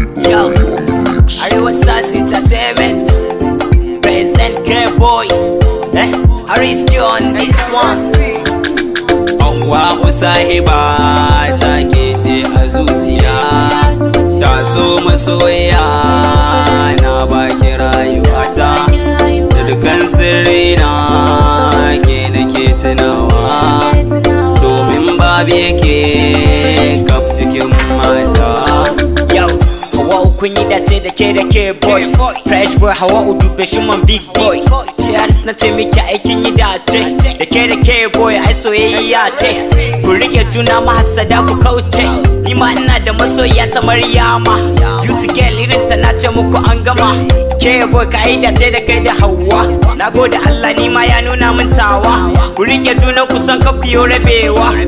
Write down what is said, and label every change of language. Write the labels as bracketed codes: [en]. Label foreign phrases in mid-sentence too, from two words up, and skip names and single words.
[en] Yo, Arewa Stars Entertainment, present K-Boy, eh, Harris J on this one. [ha] Anwa ku sahiba, take ce a zuciya. Taso masoya, na baki rayuwa. ta. Da dukan sirri na ke nake tunawa. Domin babu yake kaf cikin mata. Yo, Hawa'u kun yi dace da ke da ke boy. [en] Fresh boy, [ha] Hawa'u dube shi [en] man big boy. [ha] Cheers na ce miki aikin yi dace. Ke da ke boy, ai soyayya ce. Ku rike juna mahassada ku kauce. Ni ma ina da masoyiya ta Maryama. [en] Youth girl [ha] irin ta na ce muku an gama. Ke boy, ka'ida ce da kai da Hauwa. Na gode Allah ni ma ya nuna min tawa. Ku rike junan ku san kar ku yo rabewa.